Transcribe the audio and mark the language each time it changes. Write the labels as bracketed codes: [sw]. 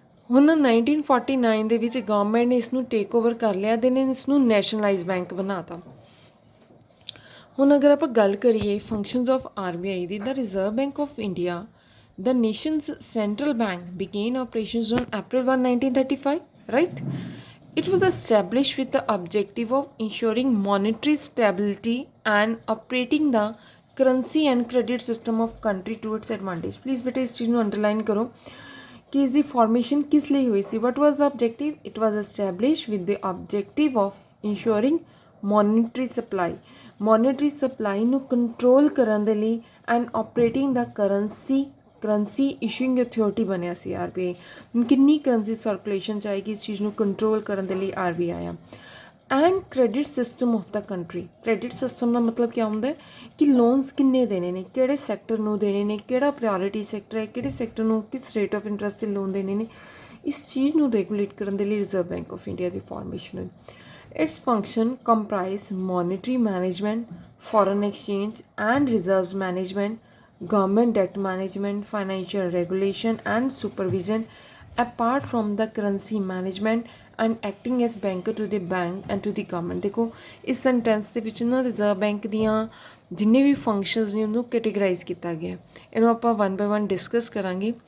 [pa] ਹੁਣ 1949 ਦੇ ਵਿੱਚ ਗਵਰਨਮੈਂਟ ਨੇ ਇਸ ਨੂੰ ਟੇਕ ਓਵਰ ਕਰ ਲਿਆ ਤੇ ਨੇ ਇਸ ਨੂੰ ਨੈਸ਼ਨਲਾਈਜ਼ ਬੈਂਕ ਬਣਾਤਾ। ਹੁਣ ਅਗਰ ਆਪਾਂ ਗੱਲ ਕਰੀਏ [en] Functions of RBI ਦੀ, ਦਾ reserve bank of India the nation's central bank began operations on April 1, 1935, right? It was established with the objective of ensuring monetary stability and operating the currency and credit system of country to its advantage. [pa] Please ਬੇਟੇ ਇਸ ਚੀਜ਼ ਨੂੰ underline ਕਰੋ ਕਿ ਇਸ ਦੀ formation ਕਿਸ ਲਈ ਹੋਈ ਸੀ। [en] What was the objective? It was established with the objective of ensuring monetary supply, [pa] ਮੋਨੇਟਰੀ supply ਨੂੰ ਕੰਟਰੋਲ ਕਰਨ ਦੇ ਲਈ, [en] And operating ਦਾ currency issuing authority ਬਣਿਆ ਸੀ RBI। [pa] ਕਿੰਨੀ ਕਰੰਸੀ ਸਰਕੂਲੇਸ਼ਨ ਚਾਹੀਦੀ ਇਸ ਚੀਜ਼ ਨੂੰ ਕੰਟਰੋਲ ਕਰਨ ਦੇ ਲਈ RBI ਆ। And credit system of ਦਾ country. Credit system ਦਾ ਮਤਲਬ ਕੀ ਹੁੰਦਾ ਹੈ ਕਿ ਲੋਨਸ ਕਿੰਨੇ ਦੇਣੇ ਨੇ, ਕਿਹੜੇ ਸੈਕਟਰ ਨੂੰ ਦੇਣੇ ਨੇ, ਕਿਹੜਾ ਪ੍ਰਾਇਓਰਿਟੀ ਸੈਕਟਰ ਹੈ, ਕਿਹੜੇ ਸੈਕਟਰ ਨੂੰ ਕਿਸ ਰੇਟ ਆਫ ਇੰਟਰਸਟ 'ਤੇ ਲੋਨ ਦੇਣੇ ਨੇ, ਇਸ ਚੀਜ਼ ਨੂੰ ਰੈਗੂਲੇਟ ਕਰਨ ਦੇ ਲਈ reserve bank of India ਦੀ formation ਹੋਈ। [en] Its function comprise monetary management, foreign exchange and reserves management, government debt management, financial regulation and supervision, apart from the currency management and acting as banker to the bank and to the government। [hi] देखो इस sentence [pa] ਦੇ ਵਿੱਚ ਨਾ reserve bank ਦੀਆਂ ਜਿੰਨੇ ਵੀ functions ਨੇ ਉਹਨੂੰ ਕੈਟੇਗਰਾਈਜ਼ ਕੀਤਾ ਗਿਆ। ਇਹਨੂੰ ਆਪਾਂ 1 by 1 ਡਿਸਕਸ ਕਰਾਂਗੇ।